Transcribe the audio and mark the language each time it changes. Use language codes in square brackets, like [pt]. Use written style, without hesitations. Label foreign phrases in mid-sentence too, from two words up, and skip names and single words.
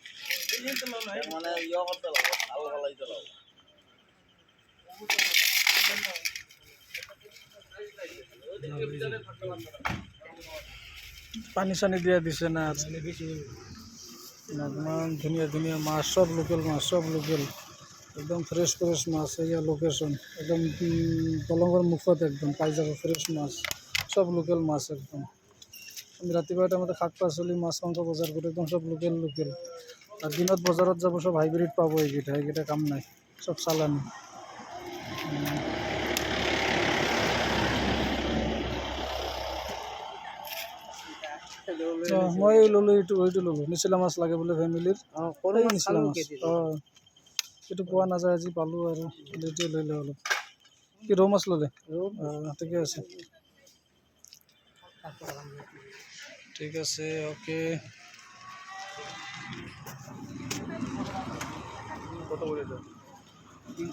[as] পানি সানি দিয়ে দিছে না, একদম ধুনিয়া ধুনিয়া মাছ, সব লোকাল মাছ, সব লোকাল একদম ফ্রেশ ফ্রেশ মাছ। এই লোকেশন একদম দলঙ্গর মুখত একদম পাই যাব ফ্রেশ মাছ, সব লোকাল মাছ একদম। আমি রাতিপুৱাটা মতে শাক পাচলি মাছ মাংস বজাৰ কৰি একদম সব লোকেল লোকেল। আর দিনত বজাৰত যাব সব হাইব্রিড পাব, এইকেইটা কাম নাই, সব চালানি। মই ললো, এইটো ললো, নিচিলা মাছ লাগে বোলে ফেমিলিৰ। নিচিলা মাছ এইটো পোৱা নাযায়, আজি পালোঁ আৰু এইটোৱে লৈ লওঁ অলপ। কি ৰৌ মাছ ল'লে? ঠিকে আছে, ঠিক আছে, অ'কে। [bn] কত করে